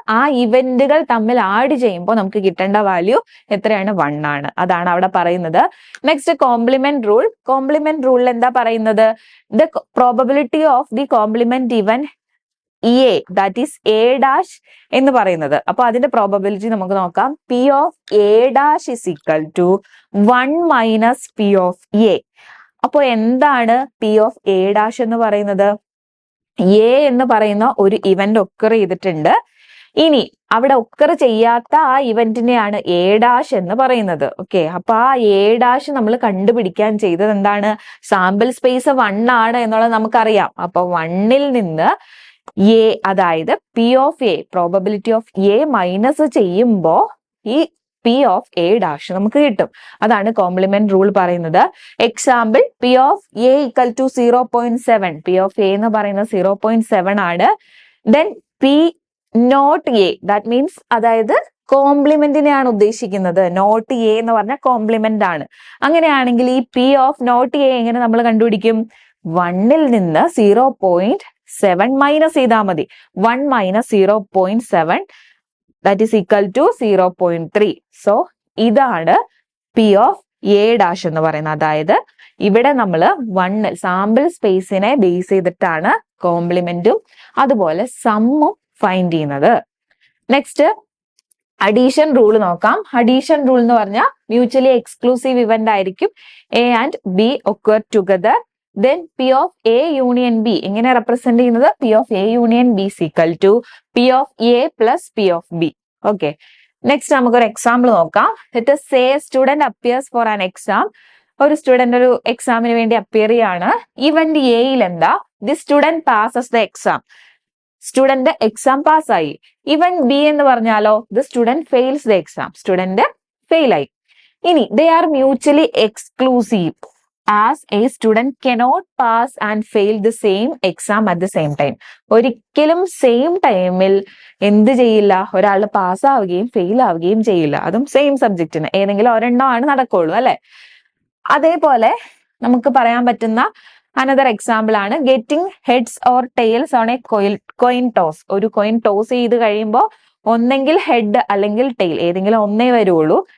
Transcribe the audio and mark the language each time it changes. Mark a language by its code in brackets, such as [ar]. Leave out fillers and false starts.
[ml] ആ ഇവന്റുകൾ തമ്മിൽ ആഡ് ചെയ്യുമ്പോൾ നമുക്ക് കിട്ടേണ്ട വാല്യൂ എത്രയാണ്? 1 ആണ്. അതാണ് അവിടെ പറയുന്നത്. Next, complement rule. കോംപ്ലിമെന്റ് റൂളിൽ എന്താ പറയുന്നത്? [en] the probability of the complement event A, that is A dash [ml] എന്ന് പറയുന്നത്. അപ്പൊ അതിന്റെ പ്രോബബിലിറ്റി നമുക്ക് നോക്കാം. [en] P of A dash is equal to 1 minus P of A. [ml] അപ്പൊ എന്താണ് P of A dash എന്ന് പറയുന്നത്? A എന്ന് പറയുന്ന ഒരു ഇവന്റ് ഒക്കർ ചെയ്തിട്ടുണ്ട്. ഇനി അവിടെ ഒക്കർ ചെയ്യാത്ത ആ ഇവന്റിനെയാണ് A dash എന്ന് പറയുന്നത്. ഓക്കെ, അപ്പൊ ആ A dash നമ്മൾ കണ്ടുപിടിക്കാൻ ചെയ്തത് എന്താണ്? സാമ്പിൾ സ്പേസ് 1 ആണ് എന്നുള്ളത് നമുക്കറിയാം. അപ്പൊ 1ൽ നിന്ന് A, അതായത് P of A, probability of A minus ചെയ്യുമ്പോൾ ഈ P of A dash നമുക്ക് കിട്ടും. അതാണ് കോംപ്ലിമെന്റ് റൂൾ പറയുന്നത്. [en] Example, P of A equal to 0.7. [ml] P of A എന്ന് പറയുന്നത് 0.7 ആണ്. [en] then P not A, that means [ml] അതായത് കോംപ്ലിമെന്റിനെയാണ് ഉദ്ദേശിക്കുന്നത്. നോട്ട് എ എന്ന് പറഞ്ഞാൽ കോംപ്ലിമെന്റ് ആണ്. അങ്ങനെയാണെങ്കിൽ ഈ P of not A എങ്ങനെ നമ്മൾ കണ്ടുപിടിക്കും? 1ൽ നിന്ന് 0.7 മൈനസ് ചെയ്താൽ മതി. [en] 1 minus 0.7 that is equal to 0.3. [ml] So ഇതാണ് P of A dash എന്ന് പറയുന്നത്. അതായത് ഇവിടെ നമ്മൾ 1 സാമ്പിൾ സ്പേസിനെ ബേസ് ചെയ്തിട്ടാണ് കോംപ്ലിമെന്റും അതുപോലെ സമ്മും ഫൈൻഡ് ചെയ്യുന്നത്. നെക്സ്റ്റ്, അഡീഷൻ റൂൾ നോക്കാം. അഡീഷൻ റൂൾ എന്ന് പറഞ്ഞാൽ മ്യൂച്വലി എക്സ്ക്ലൂസീവ് ഇവന്റ് ആയിരിക്കും [en] A and B occur together. Then P of A union B [ml] എങ്ങനെ റെപ്രസെന്റ് ചെയ്യുന്നത്? [en] P of A union B is equal to P of A plus P of B. [ml] Okay, next നമുക്കൊരു example നോക്കാം. [en] Let us say a student appears for an exam. [ml] ഒരു student ഒരു എക്സാമിന് വേണ്ടി appear ചെയ്യാണ്. Event എയിൽ എന്താ? [en] The student passes the exam. [ml] Student exam പാസ്സായി. ഇവന്റ് ബി എന്ന് പറഞ്ഞാലോ? [en] The student fails the exam. [ml] Student fail ആയി. [en] ഇനി they are mutually exclusive as a student cannot pass and fail the same exam at the same time. [ml] ഒരിക്കലും same ടൈമിൽ എന്ത് ചെയ്യില്ല? ഒരാൾ പാസ്സാവുകയും ഫെയിൽ ആവുകയും ചെയ്യില്ല. അതും സെയിം സബ്ജക്റ്റിന്. ഏതെങ്കിലും ഒരെണ്ണമാണ് നടക്കുള്ളൂ അല്ലെ? അതേപോലെ നമുക്ക് പറയാൻ പറ്റുന്ന അനദർ എക്സാമ്പിൾ ആണ് [en] Getting heads or tails on a coin toss. [ml] ഒരു കോയിൻ ടോസ് ചെയ്ത് കഴിയുമ്പോൾ ഒന്നെങ്കിൽ ഹെഡ് അല്ലെങ്കിൽ ടെയിൽ, ഏതെങ്കിലും ഒന്നേ വരുള്ളൂ.